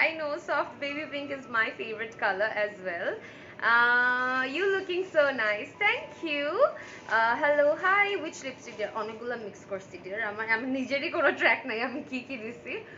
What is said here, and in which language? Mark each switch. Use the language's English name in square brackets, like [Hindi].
[English] I know soft baby pink is my favourite colour as well. You looking so nice, thank you. Hello, hi, which lipstick dear? [Bangla] অনেকগুলো mix করছি dear, আমি নিজেরই কোনো track নাই আমি কি কি দিছি।